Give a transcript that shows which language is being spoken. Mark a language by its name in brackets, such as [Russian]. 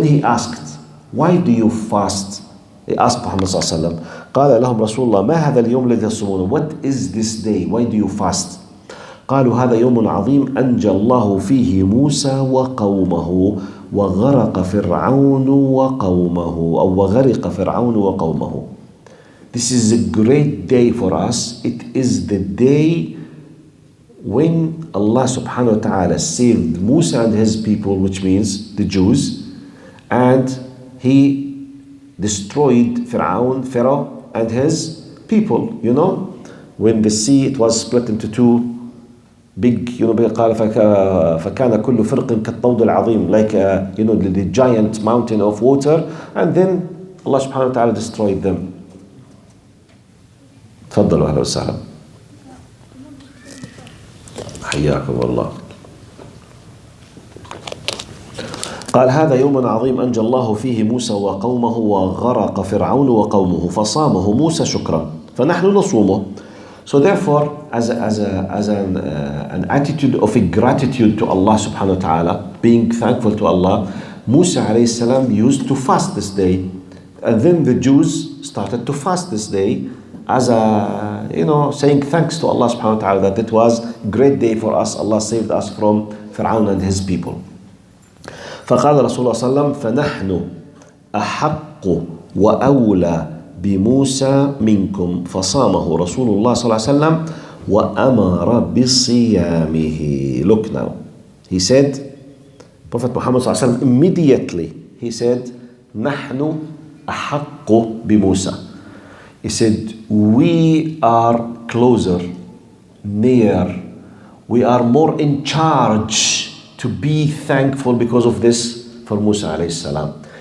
[English] Then he asked, why do you fast? He asked Muhammad [Arabic] صلى الله عليه وسلم قال لهم رسول الله ما هذا اليوم الذي تصومونه? [English] What is this day? Why do you fast? [Arabic] قالوا هذا يوم عظيم أنجى الله فيه موسى وقومه وغرق فرعون وقومه أو وغرق فرعون وقومه. [English] This is a great day for us. It is the day when Allah subhanahu wa ta'ala saved Musa and his people, which means the Jews, and he destroyed Pharaoh and his people. When the sea, it was split into two big, [Arabic] قال فكان كل فرق كالطود العظيم, [English] like the giant mountain of water, and then Allah subhanahu wa ta'ala destroyed them. [Arabic] تفضلوا أهلا وسهلا حياكم الله. قال هذا يوم عظيم أنجى الله فيه موسى وقومه وغرق فرعون وقومه فصامه موسى شكرا فنحن نصومه. [English] So therefore, as an attitude of gratitude to Allah subhanahu wa ta'ala, being thankful to Allah, Musa alayhi salam used to fast this day. And then the Jews started to fast this day as a, saying thanks to Allah subhanahu wa ta'ala that it was a great day for us. Allah saved us from Fir'aun and his people. [Arabic] فقال رسول الله صلى الله عليه وسلم فنحن أحق وأولى بموسى منكم فصامه رسول الله صلى الله عليه وسلم وأمر بصيامه. [English] Look now, he said, Prophet Muhammad صلى الله عليه وسلم immediately he said [Arabic] نحن أحق بموسى. [English] He said we are closer, near, we are more in charge to be thankful because of this for Musa alayhi salam.